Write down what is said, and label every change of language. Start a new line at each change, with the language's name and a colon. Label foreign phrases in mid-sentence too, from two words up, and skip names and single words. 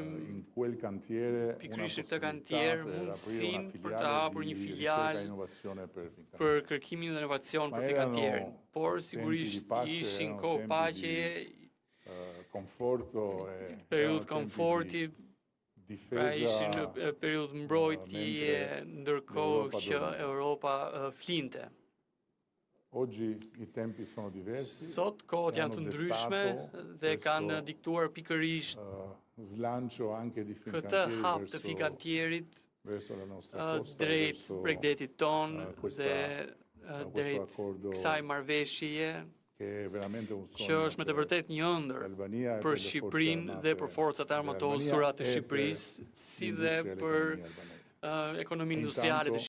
Italian: in quel cantiere
Albanian: pikërisht këtë kantier mundësinë për të hapur një filial për kërkimin dhe inovacion për Fincantierin. Por sigurisht ishin kohë paqeje,
Italian: conforto
Albanian: periudhë komforti, pra ishin në periudhë mbrojtje, ndërkohë që Europa flinte.
Italian: Oggi i tempi sono diversi.
Albanian: Sot kohët janë të ndryshme dhe kanë diktuar pikërisht
Italian: slancio anche di
Albanian: këtë hap të Fincantierit drejt Bregdetit ton dhe drejt kësaj marrëveshjeje që është me të vërtet një ëndër për Shqipërinë dhe për forcat armatosura të Shqipërisë, si dhe për ekonominë industriale të